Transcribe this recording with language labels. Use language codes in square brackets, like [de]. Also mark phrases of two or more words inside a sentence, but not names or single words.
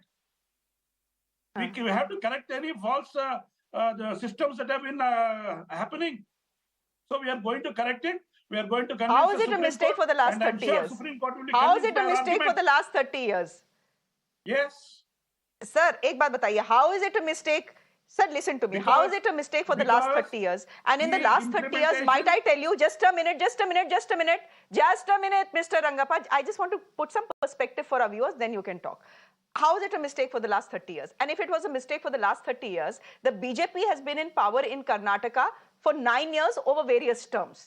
[en] We have to correct any false the systems that have been happening. So we are going to correct it. We are going to convince How is the it a Supreme mistake Court, for the last and I'm 30 sure years? Supreme Court will be How is convinced it by a our mistake for argument. the last 30 years? Yes. Sir, [hi] एक बात बताइए. [en] How is it a mistake? Sir, listen to me. How is it a mistake for the last 30 years? And in the last 30 years, might I tell you, just a minute, Mr. Rangappa. I just want to put some perspective for our viewers, then you can talk. How is it a mistake for the last 30 years? And if it was a mistake for the last 30 years, the BJP has been in power in Karnataka for 9 years over various terms.